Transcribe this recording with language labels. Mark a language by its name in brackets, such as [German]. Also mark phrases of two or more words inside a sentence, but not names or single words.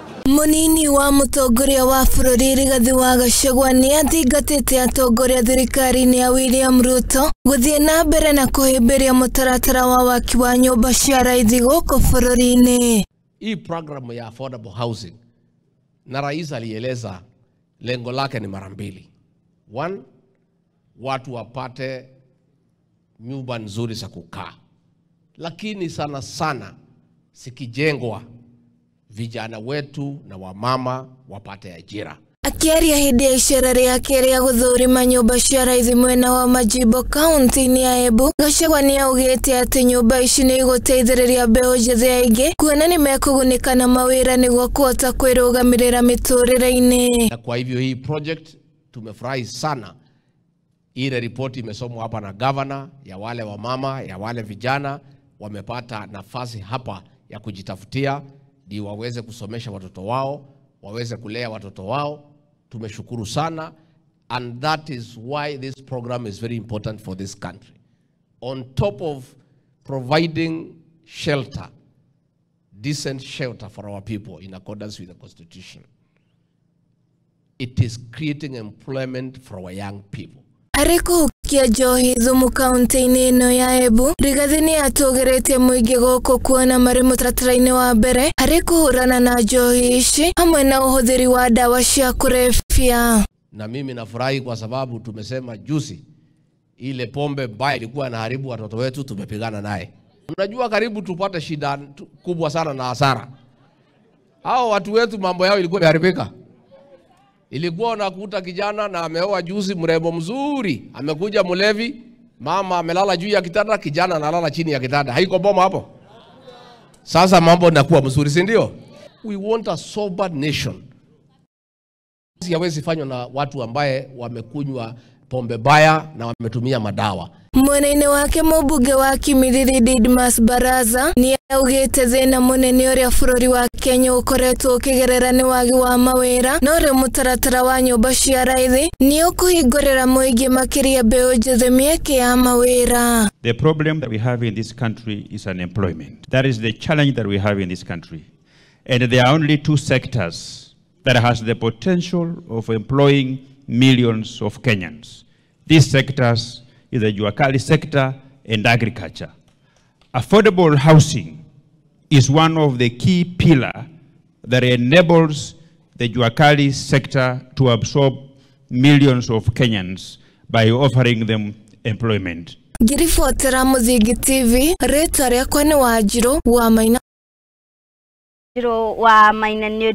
[Kikuyu] Munini wa mutongoria wa bururi Rigathi wa Gachagua ni athingatite atongoria thirikari-ini ya William Ruto guthie na mbere na kuhimbiria mutaratara wa waki wa nyumba cia raithi guku bururi-ini. [Swahili] Hii program ya [English] affordable housing [Swahili] na rais alieleza lengo lake ni mara mbili. One, watu wapate nyumba nzuri za kukaa. Lakini sana sana sikijengwa vijana wetu na wamama wapate ajira. [Kikuyu] Akiaria hindi ya icera riake ria guthurima nyumba cia raithi mwena wa Majimbo kaunti-ini ya Embu, Gachagua ni augite ati nyumba ici ni iguteithiriria mbeũ njithi aingi kuona ni mekugunika na mawira niguo kuhota kwirugamirira miturire-ini. [Swahili] Na kwa hivyo hii project tumefurahi sana. Ile ripoti imesomwa hapa na governor, ya wale wamama, ya wale vijana wamepata nafasi hapa ya kujitafutia ndio waweze kusomesha watoto wao, waweze kulea watoto wao. Tumeshukuru sana, [English] and that is why this program is very important for this country. On top of providing shelter, decent shelter for our people in accordance with the Constitution, it is creating employment for our young people. [Kikuyu] Ariko kia Johi Thumu kaunti-ini ino ya Embu, Rigathi ni atugiretie muingi guku kuona mari mutaratara-ini wa mbere hari kuhurana na Johi ici hamwe na uhuthiri wa dawa cia kulevya. [Swahili] Na mimi nafurahi kwa sababu tumesema juzi ile pombe mbaya ilikuwa inaharibu watoto wetu, tumepigana naye. Unajua karibu tupate shida kubwa sana na hasara. Hao watu wetu mambo yao ilikuwa imeharibika. Ilikuwa unakuta kijana na ameoa juzi mrembo mzuri, amekuja mlevi, mama amelala juu ya kitanda, kijana analala chini ya kitanda. Haiko boma hapo. Sasa mambo yanakuwa mzuri, si ndio? [English] We want a sober nation. [Swahili] Siwezi fanywa na watu ambaye wamekunywa pombe baya na wametumia madawa. [Kikuyu] Mwena-ini wake mubunge wa Kimilili Didmas Baraza ni augite thina munene uria bururi wa Kenya ukoretwo ukigerera ni wagi wa mawira no ri mutaratara wa nyumba cia raithi ni ukuhingurira muingi makiria mbeũ njithi mieke ya mawira. [English] The problem that we have in this country is unemployment. That is the challenge that we have in this country. And there are only two sectors that has the potential of employing millions of Kenyans. These sectors is the Juakali sector and agriculture. Affordable housing is one of the key pillars that enables the Juakali sector to absorb millions of Kenyans by offering them employment. [Kikuyu] Ngiribotera Muthingi TV, rĩtwa rĩakwa nĩ Wanjirũ wa Maina.